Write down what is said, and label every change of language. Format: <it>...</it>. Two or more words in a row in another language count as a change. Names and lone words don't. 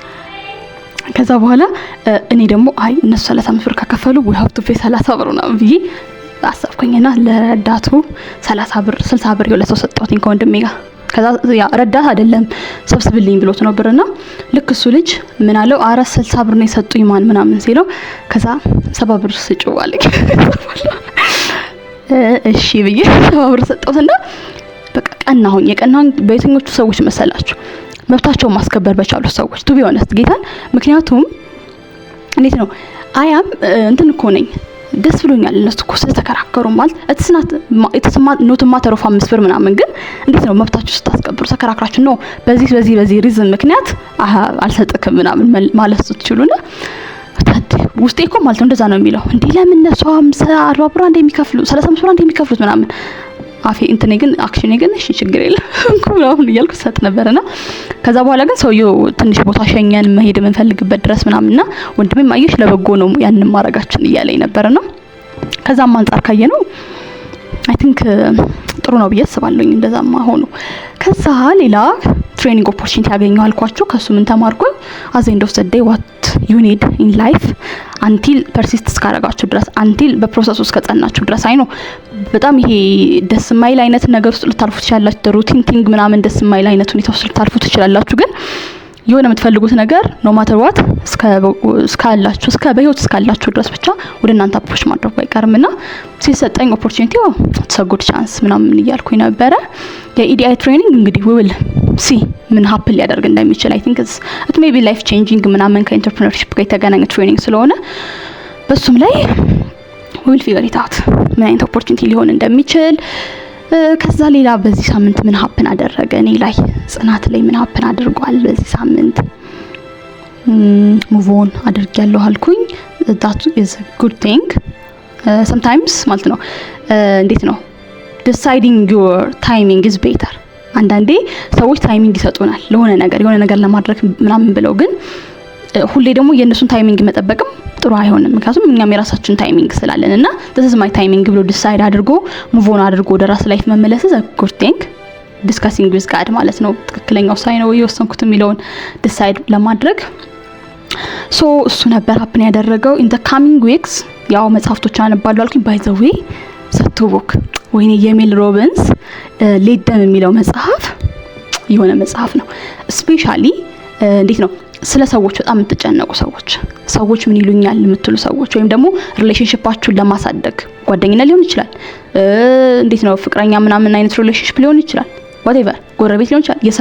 <am>ከዛ በኋላ እኔ ደግሞ አይ እነሱ 35 ብር ከከፈሉ</am> <en>we have to pay</en> <am>30 ብር ነው ብዬ አሰብኩኝና ለረዳቱ 30 ብር 60 ብር የሁለት ሰው ሰጣሁኝ ከወንድሜ ጋር ከዛ ያ ረዳት አይደለም ሰብስብልኝ ብሎት ነበርና ልክ እሱ ልጅ ምን አለው 60 ብር ነው የሰጡኝ ማን ምናምን ሲለው ከዛ 70 ብር ስጪው አለኝ እሺ ብዬ 70 ብር ሰጠሁትና በቃ ቀናሁኝ የቀናሁኝ በየትኞቹ ሰዎች መሰላችሁ መብታቸውን ማስከበር በቻሉ ሰዎች</am> <en>to be honest</en> <am>ጌታን ምክንያቱም እንዴት ነው አያም እንትን እኮ ነኝ ደስ ብሎኛል እነሱ እኮ ስለተከራከሩ ማለት</am> <en>it's not a matter of</en> <am>5 ብር ምናምን ግን እንዴት ነው መብታችሁ ስታስከብሩ ተከራክራችሁ ነው በዚህ ሪዝን ምክንያት አልሰጥክም ምናምን ማለት ትችሉና ውስጤ እኮ ማለት እንደዛ ነው የሚለው እንዴ ለምን እነሱ 50 40 ብር አንዴ የሚከፍሉ 35 ብር አንዴ የሚከፍሉት ምናምን አፌ እንትኔ ግን አክሽኔ ግን እሺ ችግር የለም ኩራውን ይያልኩ ሰጥ ነበርና ከዛ በኋላ ግን ሰውየው ትንሽ ቦታ ሸኘን መሄድ የምንፈልግበት ድረስ ምናምንና ወንድሜ ማየሽ ለበጎ ነው ያንን ማረጋችን እያለኝ ነበርና ከዛም አንፃር ካየነው</am> <en>I think</en> <am>ጥሩ ነው ብዬ አስባለሁኝ እንደዛማ ሆኖ ከዛ ሌላ</am> <en>training opportunity</en> <am>ያገኘው አልኳችሁ ከሱ ምን ተማርኩኝ</am> <en>at the end of the day what you need in life until persist</en> <am>እስካረጋችሁ ድረስ until በፕሮሰስ ውስጥ ከጸናችሁ ድረስ አይ ነው በጣም ይሄ ደስ ማይል አይነት ነገር ውስጥ ልታልፉ ትችላላችሁ</am> <en>routine thing</en> <am>ምናምን ደስ ማይል አይነት ሁኔታ ውስጥ ልታልፉ ትችላላችሁ ግን የሆነ የምትፈልጉት ነገር</am> <en>no matter</en> <am>what እስከ በህይወት እስካላችሁ ድረስ ብቻ ወደ እናንተ አፕሮች ማድረግ አይቀርምና ሲሰጠኝ ኦፖርቹኒቲ</am> <en>it's a good chance</en> <am>ምናምን እያልኩኝ ነበረ የኢዲአይ ትሬኒንግ እንግዲህ</am> <en>we will see</en> <am>ምን ሀፕን ሊያደርግ እንደሚችል</am> <en>I think it may be life changing</en> <am>ምናምን ከኢንተርፕረነርሺፕ ጋር የተገናኘ ትሬኒንግ ስለሆነ በሱም ላይ</am> <en>we will figure it out</en> <am>ምን አይነት ኦፖርቹኒቲ ሊሆን እንደሚችል ከዛ ሌላ በዚህ ሳምንት ምን ሀፕን አደረገ እኔ ላይ ጽናት ላይ ምን ሀፕን አድርጓል በዚህ ሳምንት</am> <en>move on</en> <am>አድርጊያለሁ አልኩኝ</am> <en>that is a good thing sometimes</en> <am>ማለት ነው እንዴት ነው</am> <en>deciding your timing is better</en> <am>አንዳንዴ ሰዎች ታይሚንግ ይሰጡናል ለሆነ ነገር ለማድረግ ምናምን ብለው ግን ሁሌ ደግሞ የነሱን ታይሚንግ መጠበቅም ጥሩ አይሆንም ምክንያቱም እኛም የራሳችን ታይሚንግ ስላለንና</am> <en>this is my timing</en> <am>ብሎ ዲሳይድ አድርጎ</am> <en>move on</en> <am>አድርጎ ወደ ራስ ላይፍ መመለስ</am> <en>is a good thing discussing with God</en> <am>ማለት ነው ትክክለኛው ሳይ ነው የወሰንኩት የሚለውን ዲሳይድ ለማድረግ so እሱ ነበር ሀፕን ያደረገው</am> <en>in the coming weeks</en> <am>ያው መጽሐፍቶች አነባለሁ አልኩኝ</am> <en>by the</en> <am>way ሰቱ ቡክ ወይኔ የሜል ሮቢንስ ሌደም የሚለው መጽሐፍ የሆነ መጽሐፍ ነው ስፔሻሊ እንዴት ነው ስለ ሰዎች በጣም የምትጨነቁ ሰዎች ምን ይሉኛል የምትሉ ሰዎች ወይም ደግሞ ሪሌሽንሺፓችሁን ለማሳደግ ጓደኝነት ሊሆን ይችላል እንዴት ነው ፍቅረኛ ምናምን አይነት ሪሌሽንሺፕ ሊሆን ይችላል whatever ጎረቤት ሊሆን ይችላል የሥራ</am>